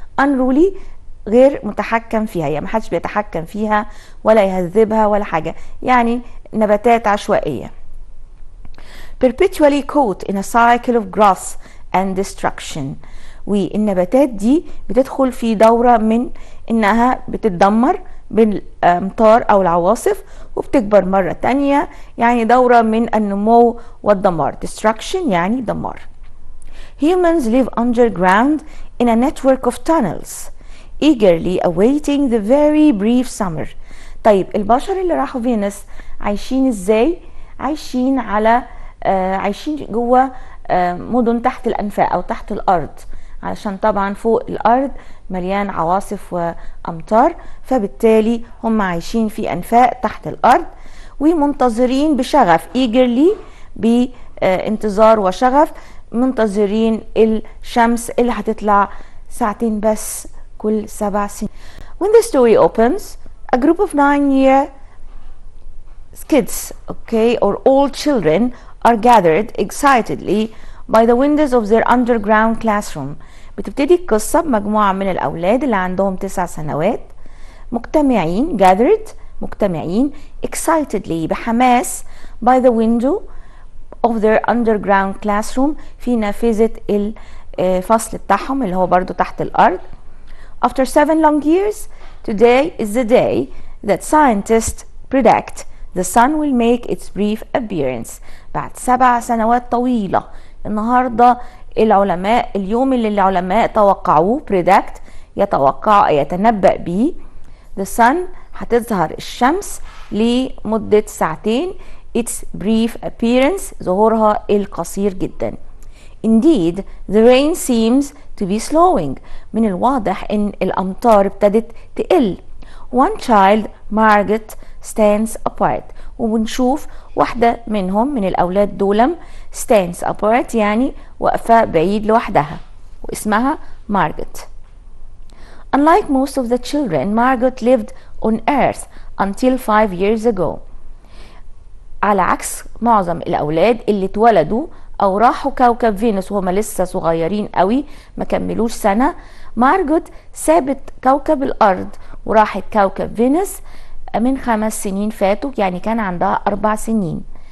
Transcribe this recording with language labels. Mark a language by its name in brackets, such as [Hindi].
[Arabic] unruly غير متحكم فيها، يعني محدش بيتحكم فيها ولا يهذبها ولا حاجة، يعني نباتات عشوائية. [English] perpetually caught in a cycle of growth and destruction. [Arabic] والنباتات دي بتدخل في دورة من انها بتتدمر بالامطار او العواصف وبتكبر مرة تانية، يعني دورة من النمو والدمار. destruction يعني دمار. [English] Humans live underground in a network of tunnels eagerly awaiting the very brief summer. [Arabic] طيب البشر اللي راحوا فينوس عايشين ازاي؟ عايشين على عايشين جوه مدن تحت الأنفاق أو تحت الأرض، علشان طبعا فوق الأرض مليان عواصف وأمطار، فبالتالي هم عايشين في أنفاق تحت الأرض ومنتظرين بشغف eagerly بانتظار وشغف منتظرين الشمس اللي هتطلع ساعتين بس كل 7 سنين. [English] When the story opens, a group of 9-year kids, okay, or all children are gathered excitedly by the windows of their underground classroom. [Arabic] بتبتدي القصة بمجموعة من الأولاد اللي عندهم 9 سنوات مجتمعين gathered مجتمعين excitedly بحماس [English] by the window of their underground classroom [Arabic] في نافذة الفصل بتاعهم اللي هو برضو تحت الأرض. [English] After 7 long years, today is the day that scientists predict the sun will make its brief appearance. [Arabic] بعد 7 سنوات طويلة النهاردة العلماء اليوم اللي العلماء توقعوه predict يتوقع يتنبأ به [English] the sun [Arabic] هتظهر الشمس لمدة 2 ساعتين. [English] its brief appearance [Arabic] ظهورها القصير جدا. [English] Indeed, the rain seems to be slowing. [Arabic] من الواضح ان الامطار ابتدت تقل. [English] One child, Margaret, stands apart. [Arabic] وبنشوف واحدة منهم من الأولاد دولم [English] stands apart [Arabic] يعني واقفة بعيد لوحدها واسمها Margaret. [English] Unlike most of the children, Margaret lived on Earth until 5 years ago. [Arabic] على عكس معظم الأولاد اللي اتولدوا أو راحوا كوكب فينوس وهم لسه صغيرين قوي ما كملوش سنة، مارجوت سابت كوكب الأرض وراحت كوكب فينوس من 5 سنين فاتوا، يعني كان عندها 4 سنين.